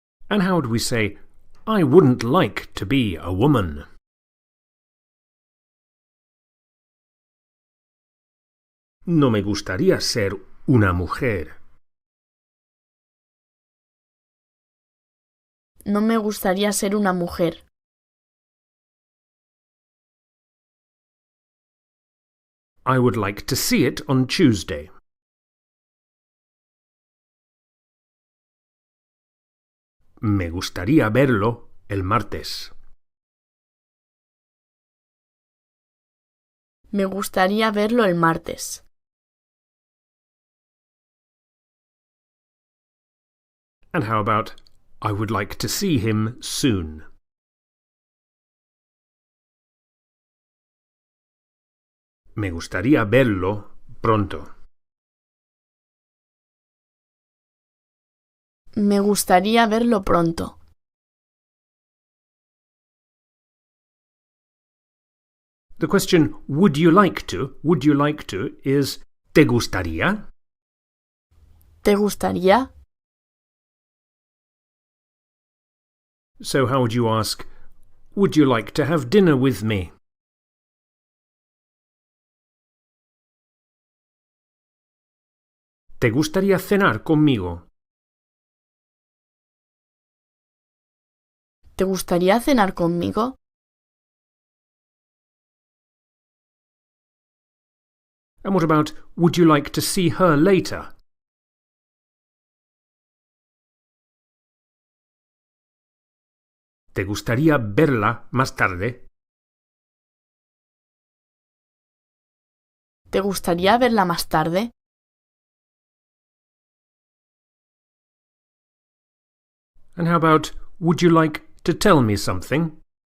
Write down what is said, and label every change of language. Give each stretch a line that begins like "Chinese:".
English: And how would we say, I wouldn't like to be a woman?
Spanish: No me gustaría ser una mujer. No me gustaría ser una mujer.
English: I would like to see it on Tuesday.
Spanish: Me gustaría verlo el martes. Me gustaría verlo el martes.
English: And how about, I would like to see him soon?
Spanish: Me gustaría verlo pronto. Me gustaría verlo pronto.
English: The question, would you like to, is,
Spanish: ¿te gustaría? ¿Te gustaría?
English: So how would you ask, would you like to have dinner with me?
Spanish: ¿Te gustaría cenar conmigo? ¿Te gustaría cenar conmigo?
English: And what about, would you like to see her later?
Spanish: ¿Te gustaría verla más tarde? ¿Te gustaría verla más tarde?
English: And how about, would you like to tell me something?